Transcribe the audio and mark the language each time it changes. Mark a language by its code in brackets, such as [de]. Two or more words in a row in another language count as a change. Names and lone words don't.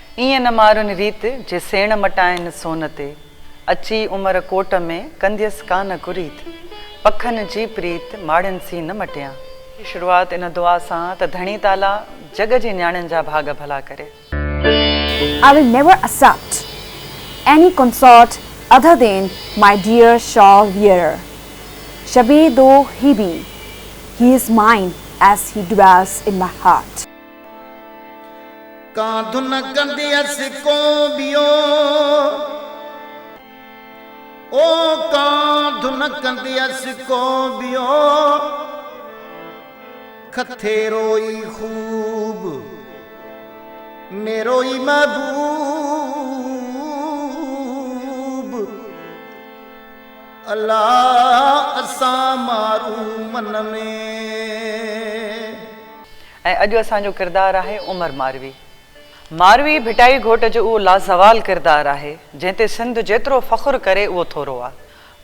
[sd] ईअं न मारुनि रीत जे सेण मटाइनि सोन ते अची उमर कोट में कंदियसि कान कुरीत पखनि जी प्रीत माड़नि सी न मटिया। शुरुआत इन दुआ सां त धणी ताला जग जी न्याणियुनि जा भाग भला करे। [en] I will never accept any consort other than my dear shawl wearer. Shabby though he be, he is mine as he dwells in my heart. [sd] कांधुन कंदियस को बियो ओ कांधुन कंदियस को बियो खथेरोई खूब मेरोई महबूब अल्लाह असा मारू मन में। ऐं अॼु असांजो किरदारु आहे उमर मारवी। मारवी भिटाई घोट जो उहो लाज़वाल किरदारु आहे जंहिं ते सिंध जेतिरो फ़ख़ुरु करे उहो थोरो आहे।